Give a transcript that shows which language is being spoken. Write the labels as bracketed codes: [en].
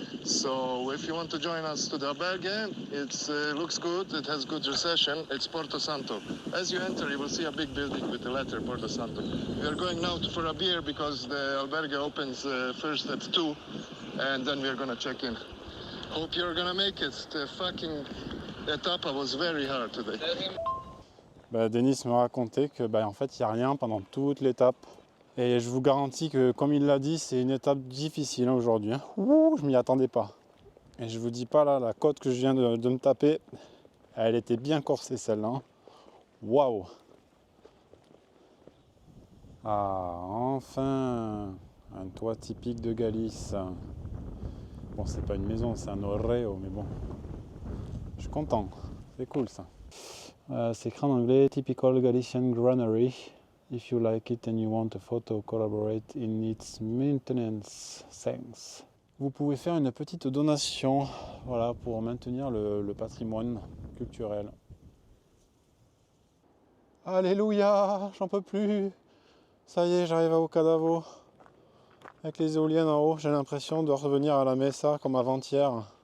[en] So if you want to join us to the albergue, it looks good, it has good reception, it's Porto Santo. As you enter, you will see a big building with the letter Porto Santo. We are going now for a beer because the albergue opens first at 2, and then we are gonna check in. Hope you're gonna make it. The fucking etapa was very hard today. [fr] Denis me racontait que en fait il n'y a rien pendant toute l'étape. Et je vous garantis que comme il l'a dit, c'est une étape difficile aujourd'hui. Ouh, je m'y attendais pas. Et je vous dis pas là, la côte que je viens de me taper, elle était bien corsée celle-là. Waouh! Ah, enfin! Un toit typique de Galice. Bon, c'est pas une maison, c'est un oreo, mais bon. Je suis content, c'est cool ça. C'est écrit en anglais, Typical Galician Granary. [en] If you like it and you want a photo, collaborate in its maintenance. Thanks. [fr] Vous pouvez faire une petite donation, voilà, pour maintenir le patrimoine culturel. Alléluia, j'en peux plus. Ça y est, j'arrive à Ocadavo. Avec les éoliennes en haut, j'ai l'impression de revenir à la Mesa comme avant-hier.